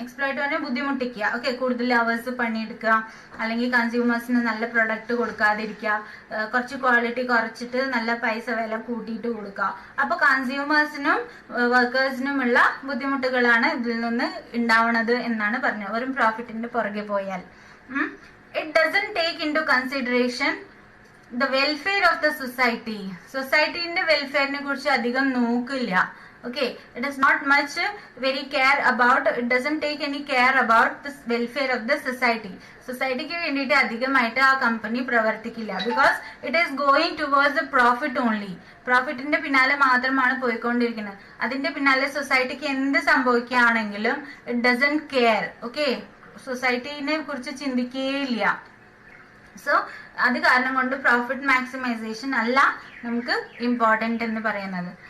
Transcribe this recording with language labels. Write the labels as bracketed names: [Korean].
[Malayalam] Exploit പറഞ്ഞാൽ ബുദ്ധിമുട്ടിക്കുക. Okay, കൂടുതൽ hours പണിയെടുക്കുക, അല്ലെങ്കിൽ കൺസ്യൂമേഴ്സിന് നല്ല പ്രൊഡക്റ്റ് കൊടുക്കാതിരിക്കുക, കുറച്ച് ക്വാളിറ്റി കുറച്ചിട്ട് നല്ല പൈസ വില കൂട്ടിയിട്ട് കൊടുക്കുക. അപ്പൊ കൺസ്യൂമേഴ്സിനും വർക്കേഴ്സിനുമുള്ള ബുദ്ധിമുട്ടുകളാണ് ഇതിൽ നിന്ന് ഉണ്ടാവുന്നത് എന്നാണ് പറഞ്ഞത്. വെറും പ്രോഫിറ്റിന്റെ പുറകെ പോയാൽ. [English] It doesn't take into consideration the welfare of the society. [Malayalam] സൊസൈറ്റിന്റെ വെൽഫെയറിനെ കുറിച്ച് അധികം നോക്കില്ല. [English] Okay, it is not much very care about, it doesn't take any care about the welfare of the society. [Malayalam] സൊസൈറ്റിക്ക് വേണ്ടിയിട്ട് അധികമായിട്ട് ആ കമ്പനി പ്രവർത്തിക്കില്ല. [English] Because it is going towards the profit only. [Malayalam] പ്രോഫിറ്റിന്റെ പിന്നാലെ മാത്രമാണ് പോയിക്കൊണ്ടിരിക്കുന്നത്. അതിന്റെ പിന്നാലെ സൊസൈറ്റിക്ക് എന്ത് സംഭവിക്കുകയാണെങ്കിലും [English] It doesn't care. [Malayalam] ഓക്കെ, സൊസൈറ്റിനെ കുറിച്ച് ചിന്തിക്കുകയില്ല. സോ അത് കാരണം കൊണ്ട് പ്രോഫിറ്റ് മാക്സിമൈസേഷൻ അല്ല നമുക്ക് ഇമ്പോർട്ടന്റ് എന്ന് പറയുന്നത്.